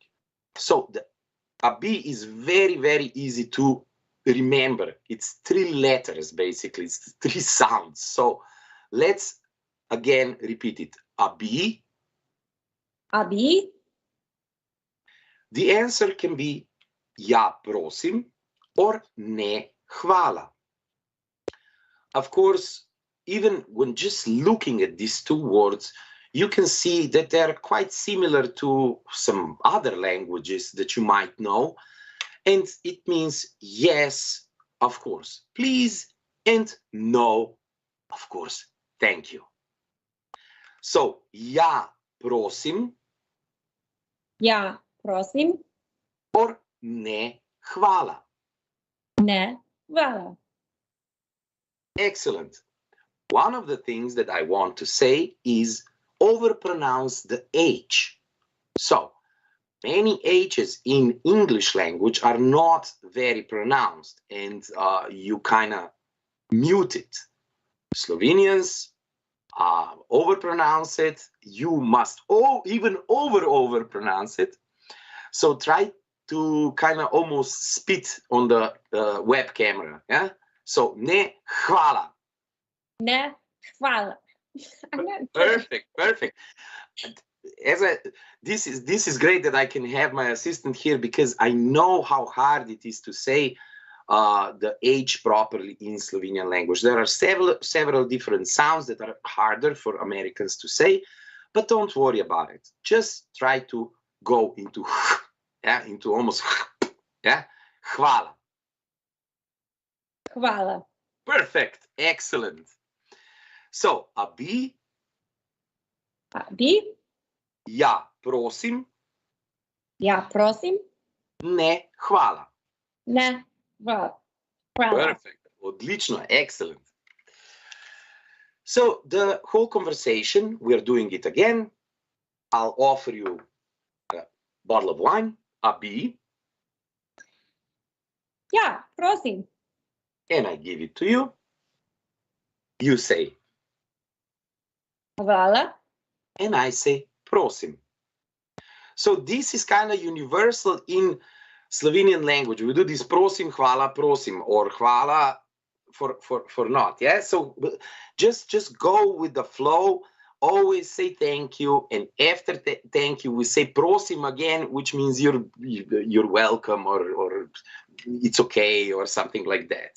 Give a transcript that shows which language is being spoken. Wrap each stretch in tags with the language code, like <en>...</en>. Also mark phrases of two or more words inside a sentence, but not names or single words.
<en>So the abi is very, very easy to remember. It's 3 letters, basically. It's 3 sounds. So let's again repeat it. Abi.</en> <sl>Abi.</sl> <en>The answer can be</en> <sl>ja, prosim,</sl> <en>or</en> <sl>ne, hvala.</sl> <en>Of course, even when just looking at these 2 words, you can see that they're quite similar to some other languages that you might know. And it means yes, of course, please, and no, of course, thank you. So,</en> <sl>ja, prosim. Ja, prosim. Or ne, hvala. Ne, hvala.</sl> <en>Excellent. One of the things that I want to say is overpronounce the H. So, many H's in English language are not very pronounced, and you kind of mute it. Slovenians overpronounce it. You must even overpronounce it. So try to kind of almost spit on the web camera. Yeah. So</en> <sl>ne hvala. Ne, hvala.</sl> <en>Perfect, perfect. This is great that I can have my assistant here, because I know how hard it is to say the H properly in Slovenian language. There are several different sounds that are harder for Americans to say, but don't worry about it. Just try to go into yeah, into almost yeah,</en> <sl>hvala. Hvala.</sl> <en>Perfect, excellent. So abi.</en> <sl>Abi. Ja, prosim. Ja, prosim. Ne, hvala. Ne, hvala.</sl> <en>Perfect. Odlično, excellent. So the whole conversation, we're doing it again. I'll offer you a bottle of wine, abi.</en> <sl>Ja, prosim.</sl> <en>And I give it to you. You say.</en> <sl>Hvala.</sl> <en>And I say, prosim. So this is kind of universal in Slovenian language. We do this</en> <sl>prosim, hvala, prosim,</sl> <en>or hvala for not. Yeah. So just go with the flow. Always say thank you, and after thank you, we say prosim again, which means you're welcome, or it's okay, or something like that.</en>